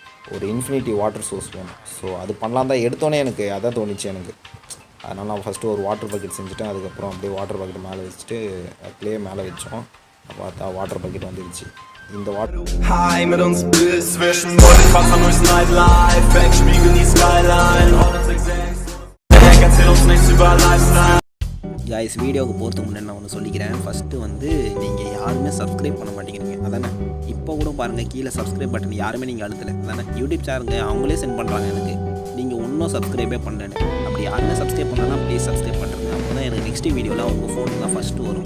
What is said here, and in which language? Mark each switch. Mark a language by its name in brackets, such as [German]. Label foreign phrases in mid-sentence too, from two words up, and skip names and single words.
[Tamil] ஒரு [English] infinity water source [Tamil] வேணும். ஸோ அது பண்ணலாம் தான் எடுத்தோன்னே எனக்கு அதான் தோணுச்சு எனக்கு. அதனால் நான் ஃபஸ்ட்டு ஒரு [English] water bucket [Tamil] செஞ்சுட்டேன். அதுக்கப்புறம் அப்படியே [English] water bucket [Tamil] மேலே வச்சுட்டு க்ளே மேலே வச்சோம். பார்த்தா [English] water bucket [Tamil] வந்துடுச்சு. இந்த [German] Heim mit uns bis zwischen Bodyfassern durchs Nightlife, Backspiegel die Skyline, erzähl uns nichts über Lifestyle. [Tamil] கைஸ், வீடியோவுக்கு போகிறதுக்கு முன்னாடி நான் ஒன்று சொல்லிக்கிறேன். ஃபஸ்ட்டு வந்து நீங்கள் யாருமே சப்ஸ்கிரைப் பண்ண மாட்டேங்கிறீங்க அதானே. இப்போ கூட பாருங்கள், கீழே [English] subscribe button [Tamil] யாருமே நீங்கள் அழுத்தலை அதானே. [English] YouTube channels [Tamil] அவங்களே சென்ட் பண்ணுறாங்க எனக்கு, நீங்கள் ஒன்றும் சப்ஸ்கிரைபே பண்ணலன்னு. அப்படி யாருமே சப்ஸ்கிரைப் பண்ணலன்னா [English] please subscribe [Tamil] பண்ணுறேங்க. அப்போ தான் எனக்கு [English] next video [Tamil] உங்கள் ஃபோனுக்கு தான் ஃபஸ்ட்டு வரும்.